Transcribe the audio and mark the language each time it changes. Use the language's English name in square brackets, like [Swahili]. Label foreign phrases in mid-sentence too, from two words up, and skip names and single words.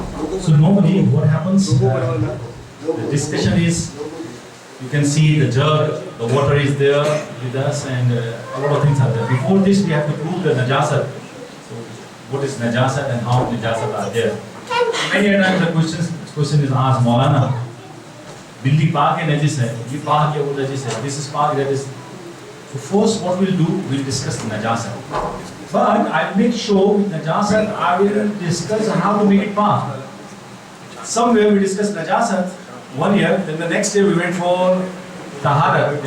[English] So normally what happens, the discussion is, you can see the jug, the water is there with us, and a lot of things are there. Before this, we have to prove the Najasat. So what is Najasat and how Najasat are there. Many times the question is asked, Maulana, [Urdu] Billi Pak [English] and [Urdu] Najis hai, ye Pak ya wo Najis hai, [English] this is Pak, that is. So first what we'll do, we'll discuss the Najasat. But I'll make sure with Najasat, I will discuss how to make it Pak. Somewhere we discussed Najasat 1 year, then the next day we went for Taharat.